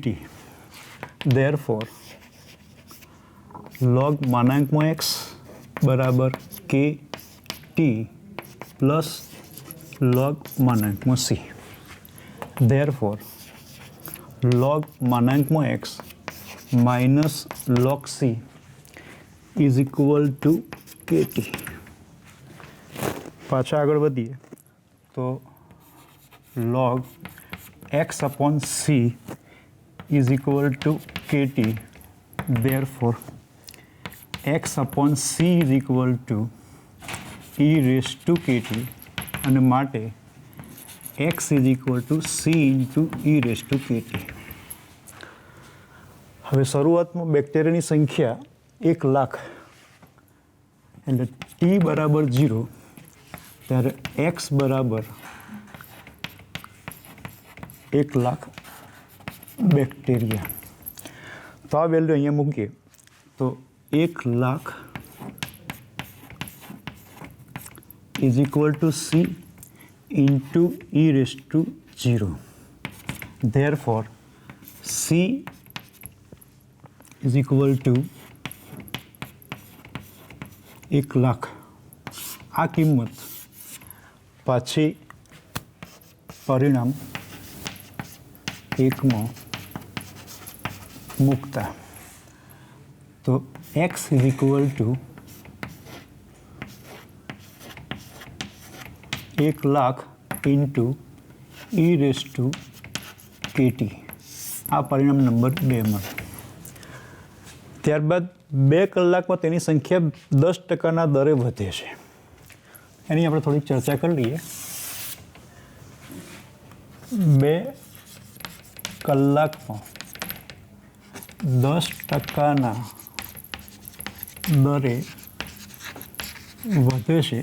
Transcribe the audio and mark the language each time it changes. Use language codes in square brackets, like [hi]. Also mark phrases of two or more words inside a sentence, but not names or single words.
[hi] देयरफॉर log मानांक में x बराबर k t प्लस log मानांक में c। देयरफॉर log मानांक में x माइनस log c [en] is equal to KT. [gu] પાછા આગળ વધીએ તો [en] log x upon c is equal to KT. Therefore, x upon c is equal to e raised to KT [gu] અને માટે [en] x is equal to c into e raised to KT. [gu] હવે શરૂઆતમાં બેક્ટેરિયાની સંખ્યા 1,00,000 એટલે t બરાબર 0 ત્યારે x બરાબર 1,00,000 બેક્ટેરિયા. તો આ વેલ્યુ અહીંયા મૂકીએ તો 1,00,000 [en] is equal to c into e raised to 0. Therefore, c is equal to 1,00,000. [gu] આ કિંમત પાછી પરિણામ 1 માં મૂકતા તો [en] x is equal to 1,00,000 into e raised to KT. [gu] આ પરિણામ નંબર 2 મળે. ત્યારબાદ 2 કલાકમાં તેની સંખ્યા 10%ના દરે વધે છે. એની આપણે થોડીક ચર્ચા કરી લઈએ. 2 કલાકમાં 10%ના દરે વધે છે.